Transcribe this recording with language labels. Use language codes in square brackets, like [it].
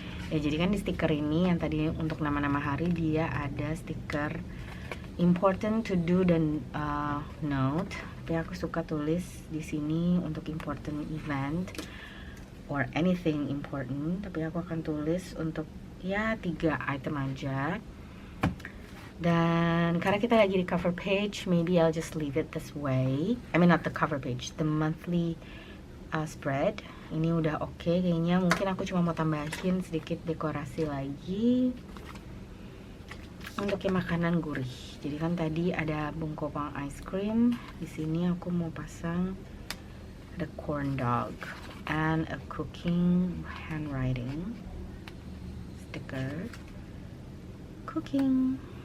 [id] Ya, jadi kan di stiker ini yang tadi untuk nama-nama hari dia ada stiker important to do dan note. Tapi aku suka tulis di sini untuk [en] important event or anything important. [id] Tapi aku akan tulis untuk ya 3 item aja. Dan karena kita lagi di [en] cover page, maybe I'll just leave it this way. I mean not the cover page, the monthly spread. [id] Ini udah oke kayaknya. Mungkin aku cuma mau tambahin sedikit dekorasi lagi untuk yang makanan gurih. Jadi kan tadi ada bungkopang ice cream. Di sini aku mau pasang ada [en] corn dog and a cooking handwriting sticker. [id] Cooking.